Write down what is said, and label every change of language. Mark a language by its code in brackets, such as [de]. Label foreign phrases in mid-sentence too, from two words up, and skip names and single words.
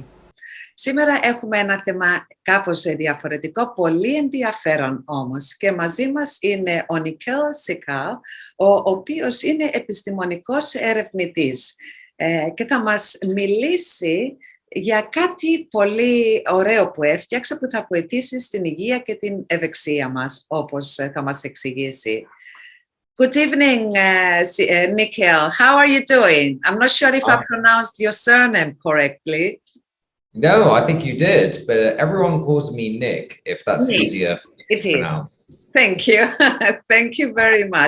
[el] Σήμερα έχουμε ένα θέμα κάπως διαφορετικό, πολύ ενδιαφέρον όμως, και μαζί μας είναι ο Nikhil Sehgal, ο οποίος είναι επιστημονικός ερευνητής και θα μας μιλήσει για κάτι πολύ ωραίο που έφτιαξε, που θα βοηθήσει στην υγεία και την ευεξία μας, όπως θα μας εξηγήσει. [en] Good evening, Nikhil. How are you doing? I'm not sure if I pronounced your surname correctly. No, I think you did, but everyone calls me Nick, if that's Nick. easier. It is. Thank you. Thank you very much.